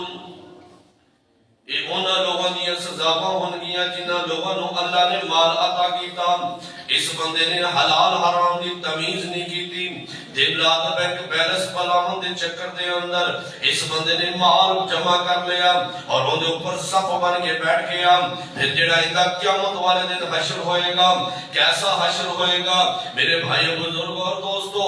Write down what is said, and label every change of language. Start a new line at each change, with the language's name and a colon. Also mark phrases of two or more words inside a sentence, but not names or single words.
Punjabi: یہ انہاں لوگاں دیاں سزاواں ہون گیاں جنہاں لوگاں نو اللہ نے مال عطا کیتا، اس بندے نے حلال حرام دی تمیز نہیں کیتی، دن رات
English: bank balance
Punjabi: پلاون دے چکر دے اندر اس بندے نے مال جمع کر لیا اور ان دے اوپر صف بن کے بیٹھ گیا. پھر جڑا اندا قیامت والے دن حشر ہوئے گا، کیسا حشر ہوئے گا میرے بھائی بزرگوں اور دوستوں؟